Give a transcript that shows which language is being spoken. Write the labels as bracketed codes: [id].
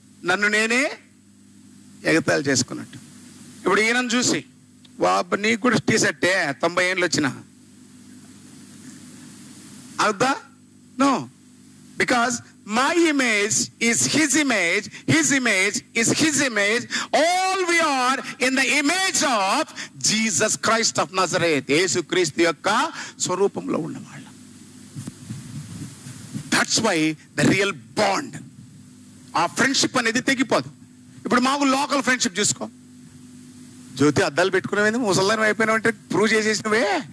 [te] నన్ను నేనే ఎగతాళి చేసుకున్నట్టు. ఇప్పుడు ఈయనను చూసి బాబు నీకు కూడా టీ షర్టే 90 ఏళ్ళు వచ్చిన అవుద్దా? [en] No, because my image is his image, his image is his image. All we are in the image of Jesus Christ of Nazareth. [te] యేసు క్రీస్తు యొక్క స్వరూపంలో ఉన్నవాళ్ళం. [en] that's why the real bond, [te] ఆ ఫ్రెండ్షిప్ అనేది తెగిపోదు. ఇప్పుడు మాకు లోకల్ ఫ్రెండ్షిప్ చూసుకో. జ్యోతి అద్దాలు పెట్టుకునేది ముసల్దానం అయిపోయినావు అంటే ప్రూవ్ చేసేసినవే.